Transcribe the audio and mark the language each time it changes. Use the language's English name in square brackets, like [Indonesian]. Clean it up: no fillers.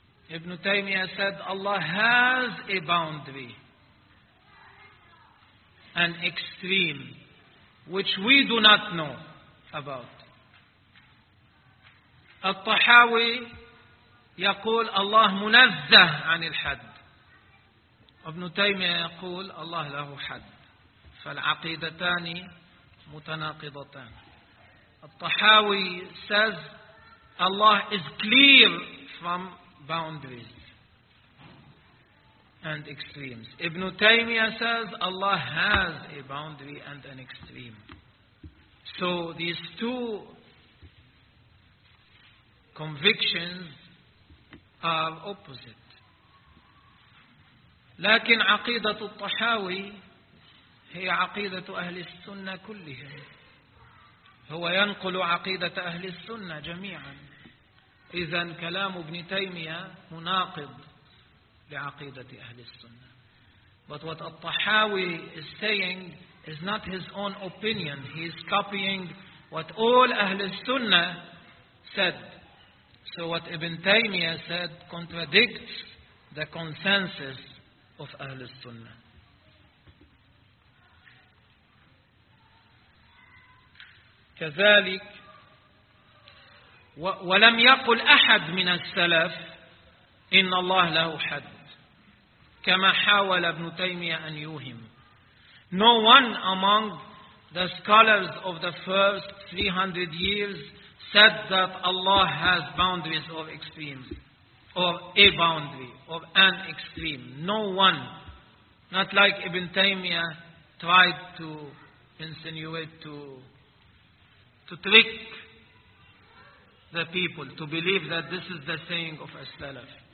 [English] Ibn Taymiyyah said, Allah has a boundary, an extreme, which we do not know about. [Arabic] الطحاوي يقول الله منزه عن الحد. Ibn Taymiyyah يقول الله له حد. فالعقيدتان متناقضتان. [English] الطحاوي says, Allah is clear from boundaries and extremes. Ibn Taymiyyah says Allah has a boundary and an extreme. So these two convictions are opposite. [Arabic] لكن عقيدة الطحاوي هي عقيدة أهل السنة كلهم. هو ينقل عقيدة أهل السنة جميعا. إذن كلام ابن تيمية مناقض لعقيدة أهل السنة. [English] But what الطحاوي is saying is not his own opinion. He is copying what all Ahl Sunnah said. So what Ibn Taymiyyah said contradicts the consensus of Ahl Sunnah. [Arabic] كذلك ولم يقل أحد من السلف إن الله له حد كما حاول ابن تيمية أن يوهم. [English] No one among the scholars of the first 300 years said that Allah has boundaries of extremes or a boundary or an extreme. No one, not like Ibn Taymiyyah tried to insinuate to trick the people to believe that this is the saying of as-salaf.